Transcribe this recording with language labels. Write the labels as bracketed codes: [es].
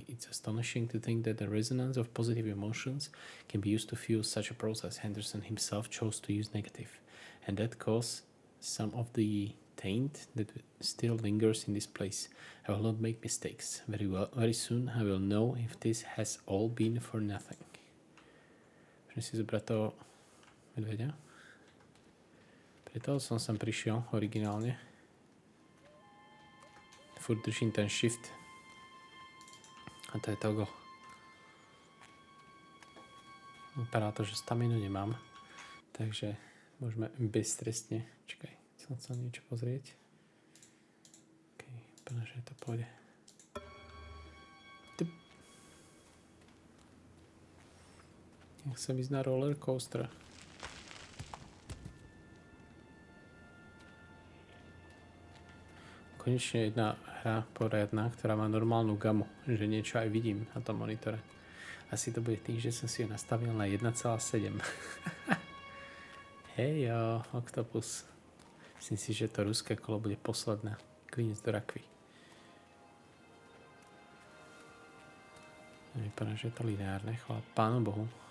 [en] It's astonishing to think that the resonance of positive emotions can be used to fuel such a process. Henderson himself chose to use negative, and that caused some of the taint that still lingers in this place. I will not make mistakes. Very soon I will know if this has all been for nothing. [sk] Môžem si zobrať toho medveďa. Preto som sem prišiel originálne. Furt držím ten shift. A to je toggle. Vypadá to, že staminu nemám. Takže môžeme beztrestne. Čakaj, chcem sa niečo pozrieť. OK, vypadá, že to pôjde. Ja chcem ísť na roller coaster. Konečne jedna hra poriadna, ktorá má normálnu gamu, že niečo aj vidím na tom monitore. Asi to bude tým, že som si ju nastavil na 1,7. Hejo, Octopus. Myslím si, že to ruské kolo bude posledné. Klinec do rakvy. Vypadá, že je to lineárne, chvála Pánu Bohu.